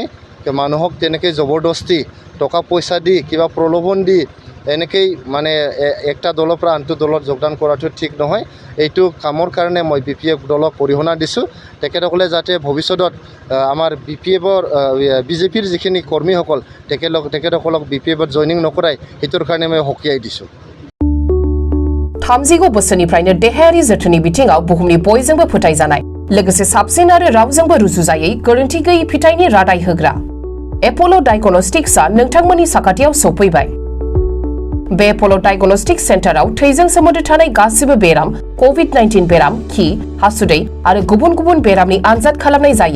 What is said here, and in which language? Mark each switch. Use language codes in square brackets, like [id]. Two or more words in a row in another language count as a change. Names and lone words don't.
[as] মানুহক তেনেকৈ জবৰদস্তি টকা পইচা দি কিবা প্ৰলোভন দি এনেকৈ মানে একটা দলৰ পৰা আনটো দলত যোগদান কৰাটো ঠিক নহয়। এইটো কামৰ কাৰণে মই BPF দলক অৰিহণা দিছোঁ। তেখেতসকলে যাতে ভৱিষ্যতত আমাৰ BJPৰ যিখিনি কৰ্মীসকল তেখেতসকলক BPFত জইনিং নকৰাই, সেইটোৰ কাৰণে মই সকীয়াই দিছোঁ। [brx] 30 बोसोरनिफ्रायनो देहायारि जोथोननि बिथिङाव बुहुमनि बयजोंबो फोथायजानाय, लोगोसे साबसिन आरो रावजोंबो रुजुजायै गोरोन्थि गैयै फिथाइनि रादाय होग्रा एप'ल' डायग्नोस्टिक्सआ नोंथांमोननि साखाथियाव सौफैबाय। बे एप'ल' डायग्नोस्टिक्स सेन्टाराव थैजों सोमोन्दो थानाय गासिबो बेराम, COVID-19 बेराम, खि, हासुदै आरो गुबुन गुबुन बेरामनि आनजाद खालामनाय जायो।